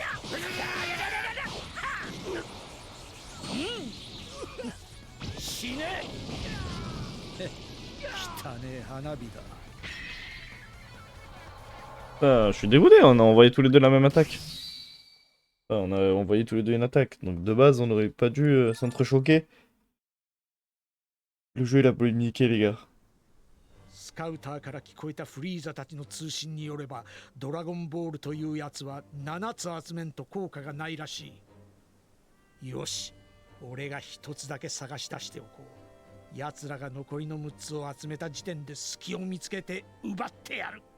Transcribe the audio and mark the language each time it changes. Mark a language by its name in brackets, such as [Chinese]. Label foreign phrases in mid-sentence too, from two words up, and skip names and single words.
[French] Je suis dégoûté, on a envoyé tous les deux la même attaque. On a envoyé tous les deux une attaque. Donc de base, on aurait pas dû s'entrechoquer. Le jeu il a polémiqué les gars. [Japanese] スカウターから聞こえたフリーザたちの通信によれば、ドラゴンボールというやつは7つ集めんと効果がないらしい。よし、俺が1つだけ探し出しておこう。奴らが残りの6つを集めた時点で隙を見つけて奪ってやる。